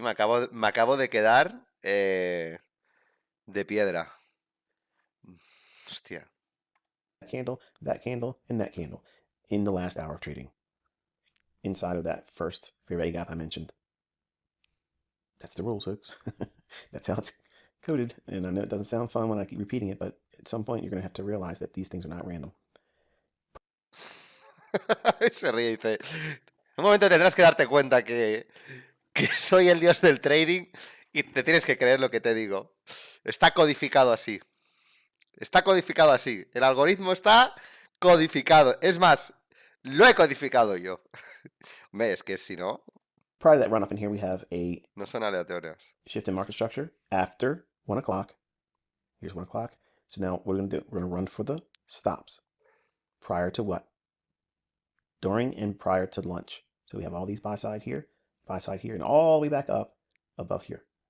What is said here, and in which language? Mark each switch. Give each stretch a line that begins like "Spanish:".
Spanish: Me acabo de quedar de piedra. Hostia.
English: That candle, and that candle in the last hour of trading. inside of that first fair value gap I mentioned. That's the rules, folks. That's how it's coded. And I know it doesn't sound fun when I keep repeating it, but at some point you're going to have to realize that these things are not random.
Spanish: Se ríe y dice, en un momento tendrás que darte cuenta que soy el dios del trading y te tienes que creer lo que te digo. Está codificado así. Está codificado así. El algoritmo está codificado. Es más, lo he codificado yo. Hombre, es que si no,
English: Prior to that run up in here, we have a
Spanish: no son aleatorios.
English: shift in market structure after 1 o'clock. Here's 1 o'clock. So now what we're going to do, we're going to run for the stops. Prior to what? During and prior to lunch. So we have all these buy side here, and all the way back up above here.